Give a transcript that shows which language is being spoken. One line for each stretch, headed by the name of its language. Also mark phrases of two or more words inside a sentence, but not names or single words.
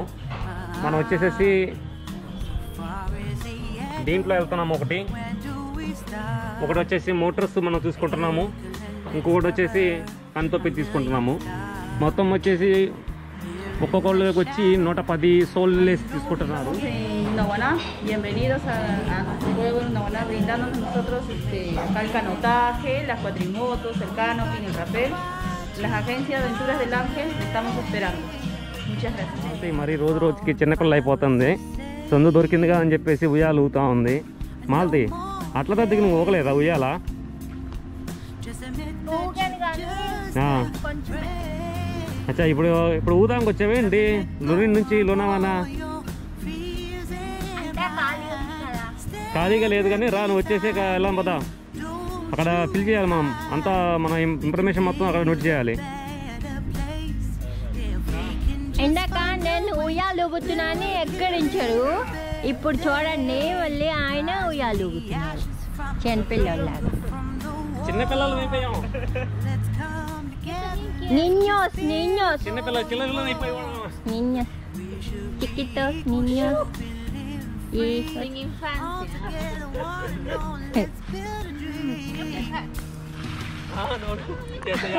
Telugu: మనం వచ్చేసేసి దీంట్లో వెళ్తున్నాము. ఒకటి వచ్చేసి మోటార్స్ మనం తీసుకుంటున్నాము. ఇంకొకటి వచ్చేసి కన్తొప్పి తీసుకుంటున్నాము. మొత్తం వచ్చేసి ఒక్కొక్కళ్ళకి వచ్చి 110 సోల్స్ తీసుకుంటున్నారు.
Spanish: Bienvenidos a nuestro juego en Nahuaná, brindándonos nosotros acá el canotaje, las cuatrimotos, el canopy, el rappel. Las agencias Aventuras del Ángel le estamos esperando. Muchas gracias.
Telugu: మరి రోజు రోజుకి చిన్నపిల్ల అయిపోతుంది. సందు దొరికిందిగా అని చెప్పేసి ఉయ్యాలు ఊగుతూ ఉంది. మాల్తి అట్లా దగ్గర నువ్వు ఊగలేదా ఉయ్యాల? అచ్చా ఇప్పుడు ఊదానికి వచ్చావేంటి లొరిన్ నుంచి లోనావానా? ఖాళీగా లేదు కానీ రా, నువ్వు వచ్చేసి వెళ్ళాం పదా. అక్కడ ఫిల్ చేయాలి మనం అంతా, మన ఇన్ఫర్మేషన్ మొత్తం అక్కడ నోట్ చేయాలి. ఇందాక నేను ఉయ్యాలు ఊగుతున్నాను ఎక్కడించారు, ఇప్పుడు చూడండి మళ్ళీ ఆయన ఉయ్యాలు ఊగుతున్నారు చిన్నపిల్లలాగా. చిన్నపిల్లలు
Spanish: niños
Telugu: చిన్నపిల్లలు
Spanish: niños chiquitos niños y sin infancia. No, ya.